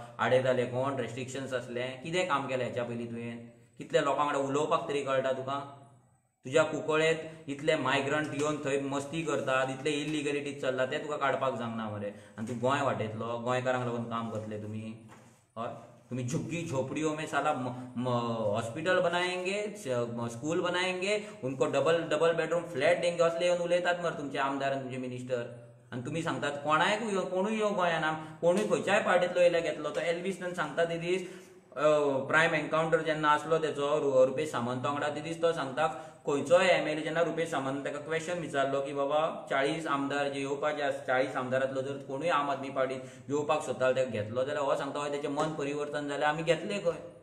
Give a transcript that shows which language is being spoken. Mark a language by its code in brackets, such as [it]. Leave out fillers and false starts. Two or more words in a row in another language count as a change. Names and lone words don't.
[kok] आडयताले कोण? रेस्ट्रिक्शन्स असले? कितें काम केलें हेच्या पयलीं तुवें? कितले लोकां वांगडा उलोवपाक तरी कळटा तुका? तुज्या कुंकळेंत इतले मायग्रंट येवन थंय मस्ती करतात, इतले इलिगलिटीज चल्ला, ते तुका काडपाक जमना मरे. आनी तूं गोंय वाटयतलो, गोंयकारांक लागून काम करतले तुमी? हय, तुमी [hi] झुग्गी झोपड़ियों में साला हॉस्पिटल बनाएंगे, स्कूल बनाएंगे, उनको [en] double bedroom flat [hi] देंगे [kok] असले येवन उलयतात मरे तुमचे आमदार आनी तुमचे मिनिस्टर. आनी तुमी सांगतात कोणूय यो गोंयान, कोणूय खंयच्याय पार्टींतलो येयल्या घेतलो. तो एल्वीसन सांगता ते दीस प्रायम एन्काउंटर जेन्ना आसलो तेचो रुपेश सामंत वांगडा, ते दीस तो सांगता खंयचोय MLA जेन्ना रुपेश सामंत ताका क्वेश्चन विचारलो की बाबा 40 आमदार जे येवपाचे आसा, 40 आमदारांतलो जर कोणूय आम आदमी पार्टीन येवपाक सोदतालो ताका घेतलो जाल्यार हो सांगता हय तेचें मन परिवर्तन जालें, आमी घेतले खंय.